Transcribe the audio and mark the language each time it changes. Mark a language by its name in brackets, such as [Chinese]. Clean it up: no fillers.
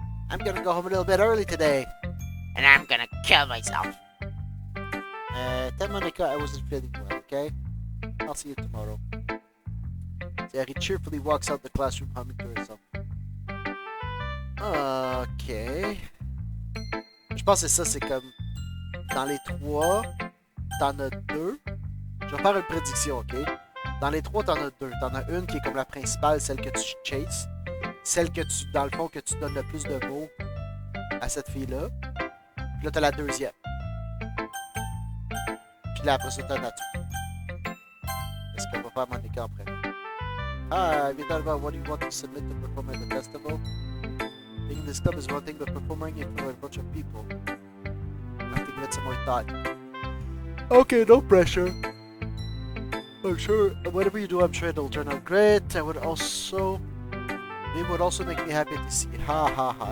[English] I'm gonna go home a little bit early today. And I'm gonna kill myself. Tell Monica I wasn't feeling well, okay? I'll see you tomorrow. Sayori cheerfully walks out the classroom humming to herself. Ok. [French] Je pense que c'est ça, c'est comme dans les trois, t'en as deux. Je vais faire une prédiction, ok? Dans les trois, t'en as deux. T'en as une qui est comme la principale, celle que tu chases. Celle que tu, dans le fond, que tu donnes le plus de mots à cette fille-là. Puis là, t'as la deuxième. Puis là, après ça, t'as Natsuki. Est-ce qu'on va faire Monica en premier? [English] Have you thought about what you want to submit to perform at the festival? Being in this club is one thing, but performing in front of a bunch of people. I have to give it some more thought. Okay, no pressure. I'm sure, whatever you do, I'm sure it'll turn out great. It would also make me happy to see. Ha ha ha.